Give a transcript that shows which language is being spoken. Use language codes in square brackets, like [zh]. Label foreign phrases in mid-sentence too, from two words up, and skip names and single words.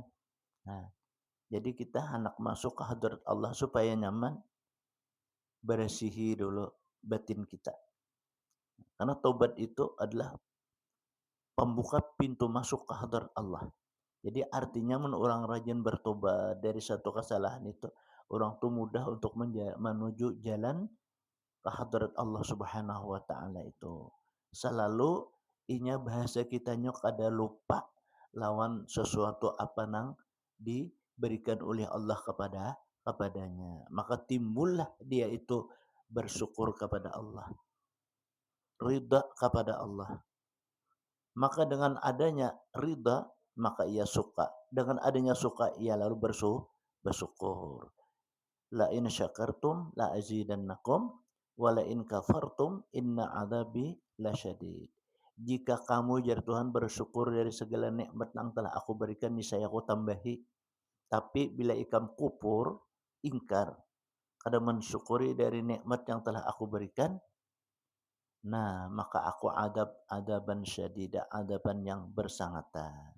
[id] Nah, jadi kita hendak masuk ke hadirat Allah supaya nyaman, bersihi dulu batin kita. Karena taubat itu adalah pembuka pintu masuk ke hadirat Allah. Jadi artinya orang rajin bertobat dari satu kesalahan itu, orang tuh mudah untuk menuju jalan ke hadirat Allah [ar] سبحانه وتعالى [id] itu. [bjn] Selalu inya bahasa kitanya kada lupa lawan sesuatu apa nang diberikan oleh Allah kepadanya. [id] Maka timbullah dia itu bersyukur kepada Allah, ridha kepada Allah. Maka dengan adanya ridha, maka ia suka. Dengan adanya suka, ia lalu bersyukur. [ar] لئن شكرتم لأزيدنكم ولئن كفرتم إن عذابي لشديد. [id] Jika kamu jari Tuhan bersyukur dari segala nikmat yang telah aku berikan, niscaya aku tambahi. Tapi bila ikam kufur, ingkar, kada mensyukuri dari nikmat yang telah aku berikan, nah maka aku [ar] عذابا شديدا, [id] adaban yang bersangatan.